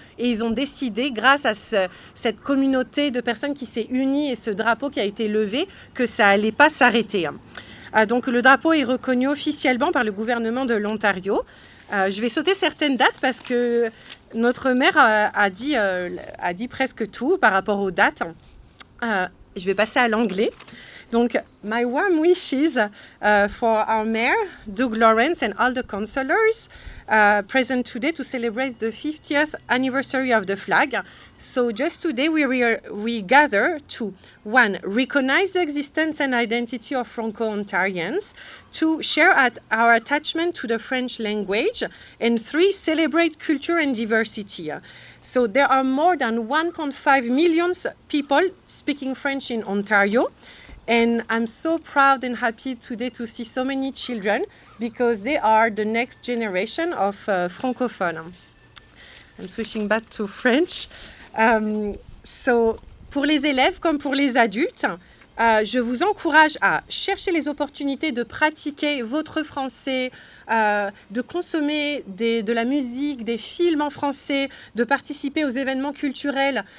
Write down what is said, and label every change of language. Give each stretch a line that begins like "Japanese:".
French: Et ils ont décidé, grâce à cette communauté de personnes qui s'est unie et ce drapeau qui a été levé, que ça n'allait pas s'arrêter. Donc, le drapeau est reconnu officiellement par le gouvernement de l'Ontario. Je vais sauter certaines dates parce que notre maire a dit presque tout par rapport aux dates. Je vais passer à l'anglais.
English: Donc, my warm wishes for our mayor, Doug Lawrence, and all the councillors present today to celebrate the 50th anniversary of the flag. So just today we gather to, one, recognize the existence and identity of Franco-Ontarians, two, share our attachment to the French language, and three, celebrate culture and diversity. So there are more than 1.5 million people speaking French in Ontario. And I'm so proud and happy today to see so many children because they are the next generation of francophone. I'm switching back to French.
French: So, pour les élèves comme pour les adultes, je vous encourage à chercher les opportunités de pratiquer votre français, de consommer de la musique, des films en français, de participer aux événements culturels.